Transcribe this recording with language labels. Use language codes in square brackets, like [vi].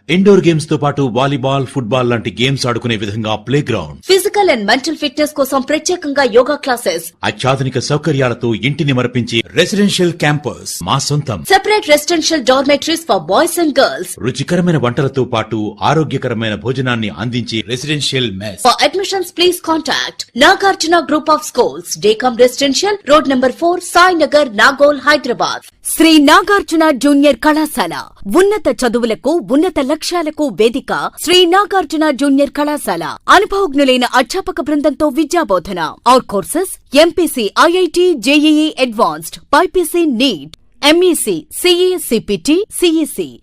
[te] Indoor games తో పాటు volleyball, football లాంటి గేమ్స్ ఆడుకునే విధంగా play ground. [en] physical and mental fitness [te] కోసం ప్రత్యేకంగా [en] Yoga classes. [te] అత్యాధునిక సౌకర్యాలతో ఇంటిని మరపించే రెసిడెన్షియల్ క్యాంపస్ మా సొంతం. [en] Separate residential dormitories for boys and girls. [te] రుచికరమైన వంటలతో పాటు ఆరోగ్యకరమైన భోజనాన్ని అందించే residential mess. [en] For admissions, please contact Nagarjuna Group of Schools, Decom Residential, Road number 4, Sainagar, Nagole, Hyderabad. [te] Shri Nagarjuna junior కళాశాల ఉన్నత చదువులకు ఉన్నత లక్ష్యాలకు వేదిక. శ్రీ నాగార్జున జూనియర్ కళాశాల అనుభవజ్ఞులైన అధ్యాపక బృందంతో విద్యాబోధన. [en] Our courses MPC, IIT, JEE advanced, BiPC, NEET, MEC, CE, CPT, CEC.